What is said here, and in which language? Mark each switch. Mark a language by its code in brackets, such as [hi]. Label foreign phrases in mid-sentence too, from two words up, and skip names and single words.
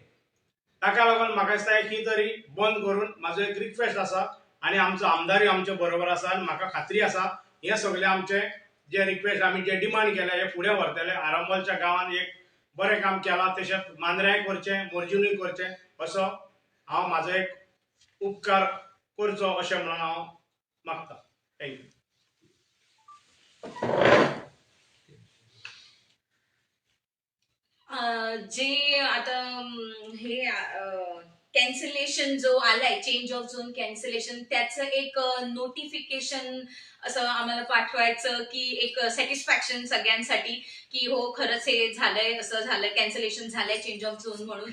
[kok] ताका लागून म्हाका दिसता हे खंय तरी बंद करून म्हाजो एक रिक्वेस्ट आसा आनी आमचो आमदारूय आमचे बरोबर आसा आनी म्हाका खात्री आसा हे सगळे आमचे जे रिक्वेस्ट आमी जे डिमांड केले हे फुडें व्हरतले. आरांबोलच्या गांवांत एक बरें काम केलां तशेंच मांद्र्याय करचें मोर्जिनूय करचें असो हांव म्हाजो एक उपकार करचो अशें म्हणून हांव मागतां. [en] thank you. [mr] जे आता हे कॅन्सलेशन जो आलाय, [en] change of zone cancellation, [mr] त्याचं एक नोटिफिकेशन असं आम्हाला पाठवायचं, की एक सॅटिस्फॅक्शन सगळ्यांसाठी, की हो खरंच हे झालंय, असं झालंय, कॅन्सलेशन झालंय [en] change of zone [mr] म्हणून.